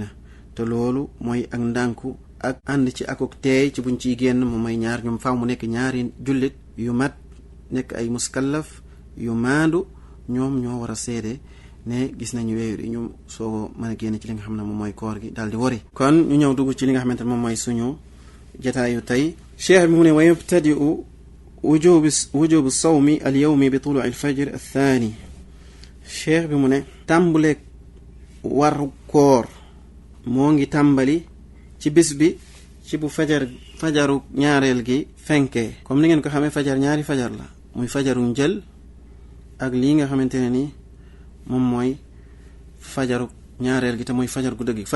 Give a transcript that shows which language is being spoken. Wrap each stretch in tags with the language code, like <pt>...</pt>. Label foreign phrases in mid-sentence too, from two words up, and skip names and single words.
<wo>te loolu mooy ak ndànku ak ànd ci akuk teey ci buñ ciy génn moom mooy ñaar ñoom faaw mu nekk ñaari jullit yu mat nekk ay muskallaf yu maandu ñoom ñoo war a seede ne gis nañu weer yi ñu soo mën a génn ci li nga xam ne moom mooy koor gi daal di wari. kon ñu ñëw dugg ci li nga xamante ne moom mooy suñu jataayu tey. cheikh bi mu ne</wo> <ar>ويبتدئ وجوب صوم اليوم بطلوع الفجر الثاني.</ar> <wo>cheikh bi mu ne tàmbaleeg waru koor moo ngi tàmbali ci bis bi ci bu fajaru ñaareel gi fenkee. comme ni ngeen ko xamee fajar ñaari fajar la muy fajaru njël ak lii nga xamante ne ni moom mooy fajaru ñaareel gi te mooy fajar gu dëgg gi.</wo>